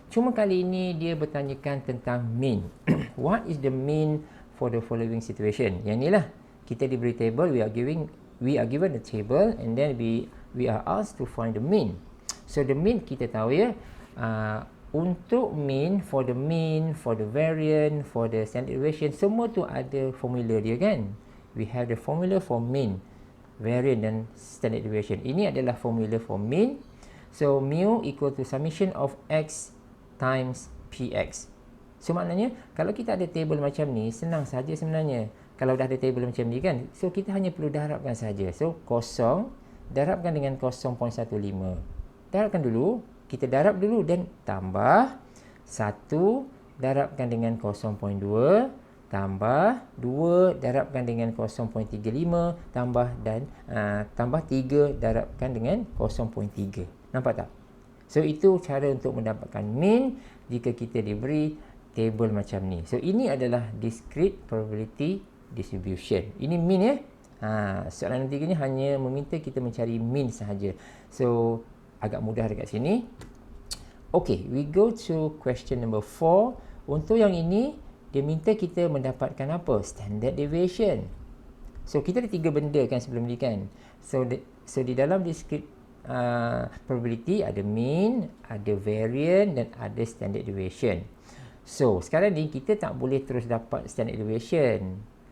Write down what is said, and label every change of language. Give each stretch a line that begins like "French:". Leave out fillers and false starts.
Malay: Cuma kali ini dia bertanyakan tentang mean.
English: What is the mean for the following situation?
Malay: Yang inilah, kita diberi
English: table, we are given the table, and then we are asked to find the mean. So the mean
Malay: kita tahu ya, untuk
English: mean, for the variance, for the standard deviation,
Malay: semua tu ada
English: formula dia kan. We have the formula for mean, variance dan standard deviation.
Malay: Ini adalah formula
English: for mean. So mu equal to summation of x times px.
Malay: So maknanya kalau kita ada table macam ni, senang saja sebenarnya. Kalau dah ada table macam ni kan, so kita hanya perlu darabkan saja. So 0 darabkan dengan 0.15. Darabkan dulu, kita darab dulu dan tambah 1 darabkan dengan 0.2, tambah 2 darabkan dengan 0.35, tambah 3 darabkan dengan 0.3. Nampak tak? So itu cara untuk mendapatkan mean jika kita diberi table macam ni. So ini adalah discrete probability distribution. Ini mean ya. Soalan nombor 3 ni hanya meminta kita mencari mean sahaja. So agak mudah dekat sini.
English: Okay, we go to question number 4.
Malay: Untuk yang ini, dia minta kita mendapatkan apa? Standard deviation. So, kita ada 3 benda kan sebelum ni kan. So di dalam discrete probability ada mean, ada variance dan ada standard deviation. So, sekarang ni kita tak boleh terus dapat standard deviation.